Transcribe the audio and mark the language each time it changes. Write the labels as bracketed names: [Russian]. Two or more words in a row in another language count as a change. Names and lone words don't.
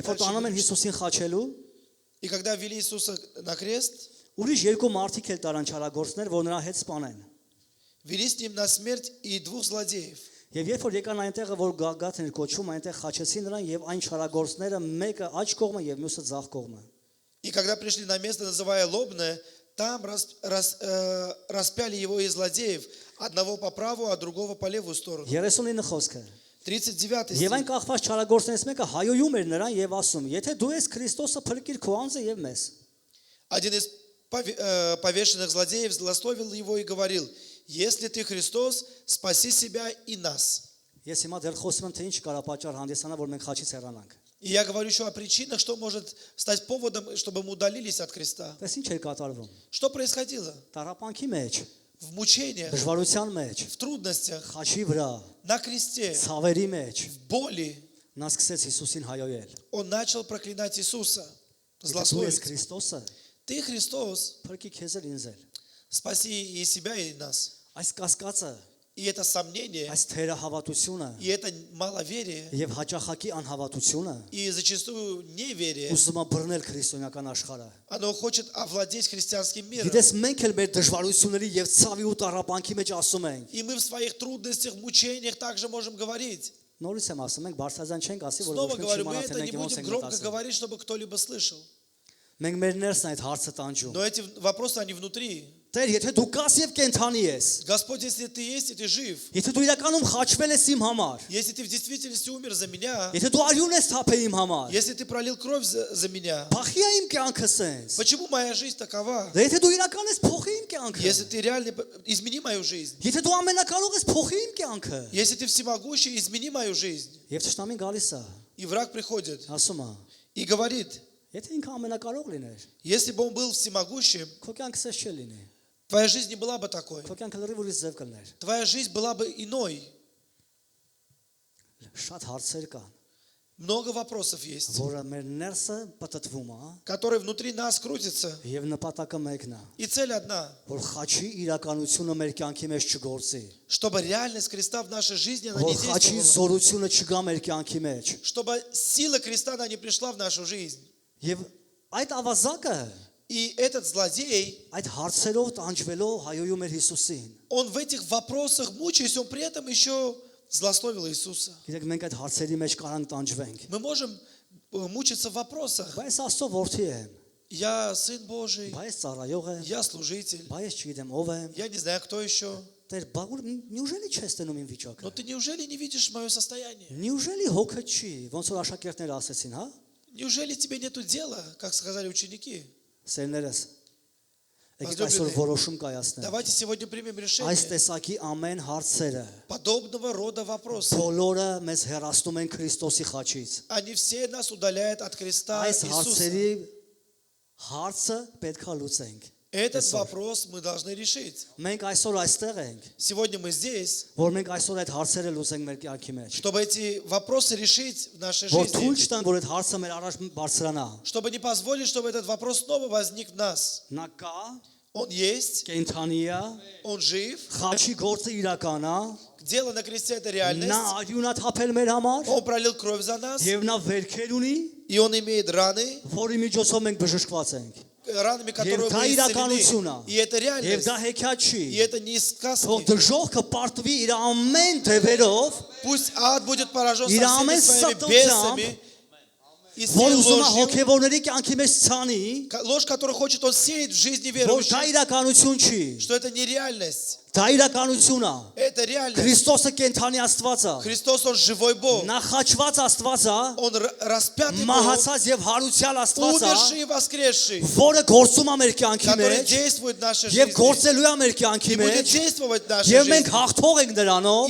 [Armenian] Երբ որ [Russian] дальше [Armenian] տանում են [Russian] будем читать. [Armenian] Հիսուսին խաչելու, [Russian] И когда вели Иисуса на крест, [Armenian] ուրիշ երկու մարդիկ էլ տարան չարագործներ, որ նրա հետ սպանեն։ [Russian] вели с ним на смерть и двух злодеев. [Armenian] Եվ երբ որ եկան այնտեղը, որ Գագաթ էր կոչվում, այնտեղ խաչեցին նրան եւ այն չարագործները մեկը աջ կողմը եւ մյուսը ձախ կողմը։ [Russian] И когда пришли на место, называя Лобное, там распяли его и злодеев, одного по правую, а другого по левую сторону. [Armenian] 39 խոսքը։ [Russian] 39 [Armenian] Եվ այն [Russian] стих. [Armenian] կախված չարագործներից մեկը հայոյում էր նրան եւ ասում. Եթե դու ես Քրիստոսը, փրկիր քո անձը եւ մեզ։ [Russian] Один из повешенных злодеев злословил его и говорил: «Если ты Христос, спаси себя и нас». [Armenian] Ես հիմա դեռ խոսում եմ թե ինչ կարա պատճառ հանդիսանա, որ մենք խաչից հեռանանք։ [Russian] И я говорю еще о причинах, что может стать поводом, чтобы мы удалились от креста. [Armenian] Դες ինչ էր կատարվում։ [Russian] Что происходило? [Armenian] Տարապանքի մեջ, [Russian] В мучениях, [Armenian] դժվարության մեջ, [Russian] в трудностях, [Armenian] խաչի վրա, [Russian] на кресте, [Armenian] ցավերի մեջ [Russian] в боли. [Armenian] նա սկսեց Հիսուսին հայոյել։ [Russian] Он начал проклинать Иисуса, [Armenian] Եթե դու ես [Russian] злословить. [Armenian] Քրիստոսը, [Russian] Ты Христос, [Armenian] փրկի քեզ էլ ինձ էլ։ [Russian] спаси и себя, и нас. [Armenian] Այս կասկածը, [Russian] И это сомнение, [Armenian] այս թերահավատությունը [Russian] и это маловерие, [Armenian] եւ հաճախակի անհավատությունը [Russian] и зачастую неверие, [Armenian] ուզում է բռնել քրիստոնեական աշխարհը։ [Russian] оно хочет овладеть христианским миром. [Armenian] Գիտես մենք էլ մեր դժվարությունների եւ ցավի ու տարապանքի մեջ ասում ենք։ [Russian] И мы в своих трудностях, мучениях также можем говорить. [Armenian] Նորից եմ ասում, մենք բարձրազան չենք ասի, որ [Russian] Снова [Armenian] ոչ [Russian] говорю, [Armenian] մի [Russian] мы [Armenian] չիմանա թե [Russian] это не [Armenian] մենք ոնց [Russian] будем [Armenian] ենք [Russian] громко [Armenian] մտածում։ [Russian] говорить, чтобы кто-либо слышал. [Armenian] Մենք մեր ներսն այդ հարցը տանջում։ [Russian] Но эти вопросы, они внутри. [Armenian] Տեր, եթե դու կաս եւ կենթանի ես, [Russian] Господь, если ты есть и ты жив, [Armenian] եթե դու իրականում խաչվել ես իմ համար, [Russian] если ты в действительности умер за меня, [Armenian] եթե дու արյուն ես թափել իմ համար, [Russian] если ты пролил кровь за меня, [Armenian] բախի է իմ կյանքը սենց։ [Russian] почему моя жизнь такова? [Armenian] Դե եթե դու իրական ես փոխի իմ կյանքը, [Russian] Если ты реально измени мою жизнь, [Armenian] եթե դու ամենակարող ես փոխի իմ կյանքը, [Russian] если ты всемогущий, измени мою жизнь. [Armenian] եւ ճշտամին գալիս է, [Russian] И враг приходит [Armenian] ասում է, [Russian] и говорит: [Armenian] եթե ինքը ամենակարող լիներ, [Russian] если бы он был всемогущим, [Armenian] քո կյանքը սենց չէ լինի։ [Russian] твоя жизнь не была бы такой. [Armenian] Քո կյանքը լրիվ ուրիշ ձև կլներ։ [Russian] Твоя жизнь была бы иной. [Armenian] Շատ հարցեր կան, [Russian] Много вопросов есть, [Armenian] որը մեր ներսը պատտվում է, [Russian] которые внутри нас крутятся. [Armenian] եւ նպատակը մեկն է, [Russian] И цель одна: [Armenian] որ խաչի իրականությունը մեր կյանքի մեջ չգործի, [Russian] чтобы реальность креста в нашей жизни, она [Armenian] որ [Russian] не [Armenian] խաչի [Russian] действовала. [Armenian] զորությունը չգա մեր կյանքի մեջ, [Russian] Чтобы сила креста, она не пришла в нашу жизнь. [Armenian] Եվ այդ ավազակը [Russian] И этот злодей, [Armenian] այդ հարցերով տանջվելով հայոյում էր Հիսուսին։ [Russian] он в этих вопросах мучаясь, он при этом еще злословил Иисуса. [Armenian] Գիտեք, մենք այդ հարցերի մեջ կարանք տանջվենք։ [Russian] Мы можем мучиться в вопросах. [Armenian] Բայց Աստծո որդի եմ, [Russian] Я сын Божий, [Armenian] բայց ծառայող եմ, [Russian] я служитель, [Armenian] բայց չգիտեմ ով եմ։ [Russian] я не знаю, кто еще. [Armenian] Տեր, բաղուր նյուժելի չես տենում իմ վիճակը։ [Russian] Но ты неужели не видишь мое состояние? [Armenian] Նյուժելի հոգը չի, ոնց որ աշակերտները ասեցին, հա։ [Russian] Неужели тебе нету дела, как сказали ученики? [Armenian] Սերներս։ Եկեք [Russian] Возлюбленные, [Armenian] այսօր որոշում կայացնենք։ [Russian] Давайте сегодня примем [Armenian] Այս [Russian] решение. [Armenian] տեսակի ամեն հարցերը [Russian] Подобного рода вопросы. [Armenian] բոլորը մեզ հեռացնում են Քրիստոսի խաչից։ [Russian] Они все нас удаляют от креста [Armenian] Այս [Russian] Иисуса. [Armenian] հարցերի հարցը պետքա լուծենք։ [Russian] Этот вопрос мы должны решить. [Armenian] Մենք այսօր այստեղ ենք, [Russian] Сегодня мы здесь, [Armenian] որ մենք այսօր այդ հարցերը լուծենք մեր կյանքի մեջ։ [Russian] чтобы эти вопросы решить в нашей [Armenian] Որ թույլ [Russian] жизни. [Armenian] չտանք, որ այդ հարցը մեր առաջ բարձրանա։ [Russian] Чтобы не позволить, чтобы этот вопрос снова возник в нас. [Armenian] Նա կա, [Russian] Он есть, [Armenian] կենթանի է, [Russian] он жив. [Armenian] խաչի գործը իրական է, [Russian] Дело на кресте – это [Armenian] նա [Russian] реальность. [Armenian] արյունա թափել մեր համար, [Russian] Он пролил кровь за нас, [Armenian] եւ նա վերքեր ունի, [Russian] и он имеет раны, [Armenian] որի միջոցով մենք բժշկված ենք։ [Russian] ранами, которые [Armenian] Եվ դա [Russian] мы [Armenian] իրականություն է։ [Russian] исцелены. И это [Armenian] Եվ [Russian] реальность. [Armenian] դա հեքիաթ չի։ [Russian] И это не [Armenian] Թող [Russian] сказки. [Armenian] դժողքը պարտվի իր ամեն թևերով, [Russian] Пусть ад будет поражен со [Armenian] Իր [Russian] всеми [Armenian] ամեն [Russian] своими [Armenian] ստությամբ, [Russian] бесами и [Armenian] որ [Russian] всей [Armenian] ուզում է [Russian] ложью, [Armenian] հոգևորների կյանքի մեջ ցանի, [Russian] ложь, которую хочет он сеять в жизни [Armenian] որ դա [Russian] верующих, [Armenian] իրականություն չի։ [Russian] что это не реальность, [Armenian] Դա իրականություն է։ [Russian] это реальность. [Armenian] Քրիստոսը կենթանի Աստված է։ [Russian] Христос, он живой Бог, [Armenian] Նա խաչված Աստված է, [Russian] он распятый Бог, [Armenian] մահացած եւ հարուցյալ Աստված [Russian] умерший [Armenian] է, [Russian] и воскресший, [Armenian] որը գործում է մեր կյանքի [Russian] который [Armenian] մեջ [Russian] действует в нашей [Armenian] եւ [Russian] жизни [Armenian] գործելու է մեր կյանքի [Russian] и будет [Armenian] մեջ [Russian] действовать в нашей [Armenian] եւ մենք [Russian] жизни. [Armenian] հաղթող ենք նրանով